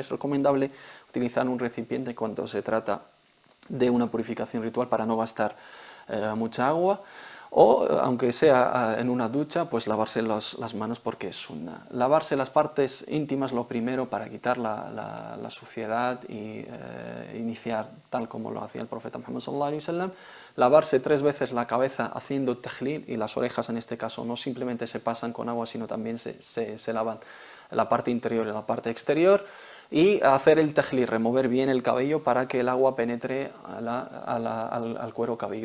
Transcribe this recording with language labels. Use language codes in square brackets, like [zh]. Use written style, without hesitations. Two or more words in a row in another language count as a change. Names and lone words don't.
[es] Es recomendable utilizar un recipiente cuando se trata de una purificación ritual para no gastar mucha agua, o aunque sea en una ducha, pues lavarse las manos porque es sunna. Lavarse las partes íntimas lo primero para quitar la suciedad y iniciar tal como lo hacía el profeta Muhammad [ar] صلى الله عليه وسلم. [es] Lavarse 3 veces la cabeza haciendo tajlil, y las orejas en este caso no simplemente se pasan con agua, sino también se lavan la parte interior y la parte exterior, y hacer el tajlil, remover bien el cabello para que el agua penetre al cuero cabelludo.